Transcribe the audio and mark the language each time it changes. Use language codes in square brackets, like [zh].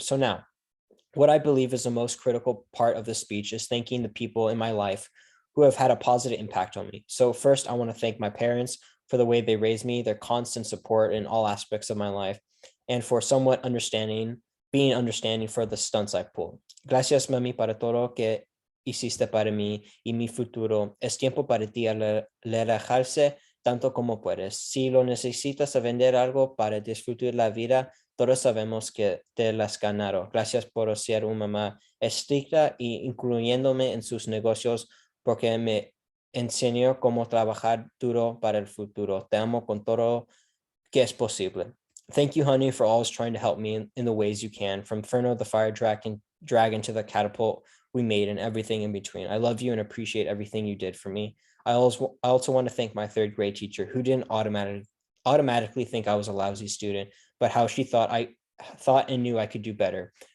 [en] So now, what I believe is the most critical part of the speech is thanking the people in my life who have had a positive impact on me. So first, I want to thank my parents for the way they raised me, their constant support in all aspects of my life, and for somewhat being understanding for the stunts I pull. [es] Gracias, mami, para todo que hiciste para mí y mi futuro. Es tiempo para ti relajarse tanto como puedes. Si lo necesitas a vender algo para disfrutar la vida, todos sabemos que te las ganaron. Gracias por ser una mamá estricta y incluyéndome en sus negocios porque me enseñó cómo trabajar duro para el futuro. Te amo con todo que es posible. [en] Thank you, honey, for always trying to help me in the ways you can, from Ferno the fire dragon to the catapult we made and everything in between. I love you and appreciate everything you did for me. I also want to thank my third grade teacher who didn't automatically think I was a lousy student, but how she thought and knew I could do better.